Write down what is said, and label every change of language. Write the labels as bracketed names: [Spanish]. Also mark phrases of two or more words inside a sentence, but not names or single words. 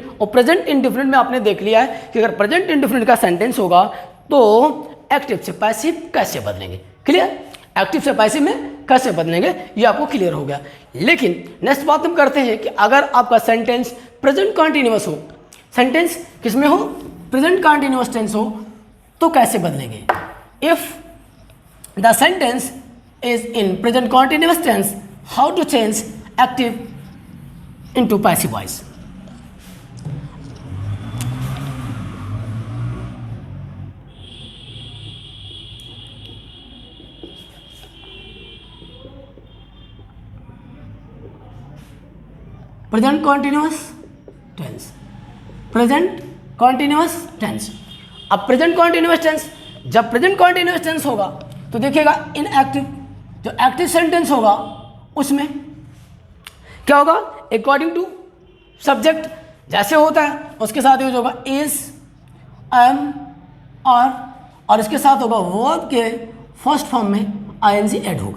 [Hindi] और [English] present indefinite [Hindi] में आपने देख लिया है कि अगर [English] present indefinite [Hindi] का सेंटेंस होगा तो एक्टिव से पैसिव कैसे बदलेंगे। क्लियर, एक्टिव से पैसिव में कैसे बदलेंगे ये आपको क्लियर हो गया। लेकिन नेक्स्ट बात हम करते हैं कि अगर आपका सेंटेंस [English] present continuous [Hindi] हो, सेंटेंस किसमें हो, [English] present continuous tense [Hindi] हो, तो कैसे बदलेंगे। [English] इफ the sentence is in present continuous tense, how to change active into passive voice? Present continuous tense, present continuous tense। [Hindi] अब [English] present continuous tense, [Hindi] जब [English] present continuous tense [Hindi] होगा तो देखिएगा [English] in active, [Hindi] जो [English] active sentence [Hindi] होगा उसमें क्या होगा, [English] according to subject [Hindi] जैसे होता है उसके साथ यूज होगा [English] is, am, [Hindi] और इसके साथ होगा वर्ब के [English] first form [Hindi] में [English] ing add [Hindi] होगा।